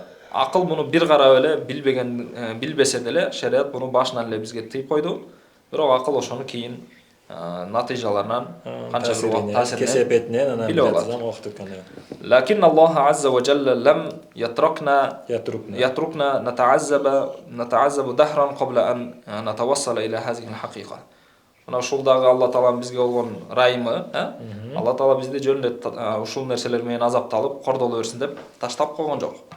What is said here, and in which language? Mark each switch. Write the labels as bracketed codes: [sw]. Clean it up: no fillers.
[ky] Акыл муну бир карап эле билбесе деле шариат муну башынан эле бизге тыйып койду. Бирок акыл ошону кийин натыйжаларынан канча бир убакыт таасиринен кесепетинен анан билип алат. убакыт өткөндө. [ar] لكن الله عز وجل لم يتركنا نتعذب دهرا قبل أن نتوصل إلى هذه الحقيقة. [ky] Мына ушулдагы Алла Тааланын бизге болгон райымы, Алла Таала бизди жөнүндө ушул нерселер менен азапталып, кордоло берсин деп таштап койгон жок.